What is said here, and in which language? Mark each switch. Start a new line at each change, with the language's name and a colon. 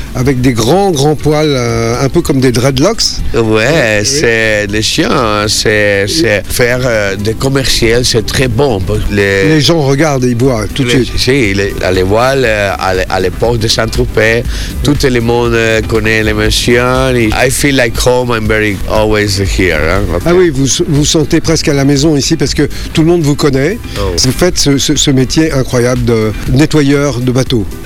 French: Avec des grands poils, un peu comme des dreadlocks. Ouais, c'est les chiens, c'est faire des commerciaux, c'est très bon. Les gens regardent, ils voient tout de suite. Si, les voiles, à l'époque de Saint-Tropez, tout le monde connaît les chiens.
English: I feel like home, I'm very always here. Hein?
French: Okay. Ah oui, vous sentez presque à la maison ici parce que tout le monde vous connaît. Oh. Vous faites ce métier incroyable de nettoyeur de bateaux.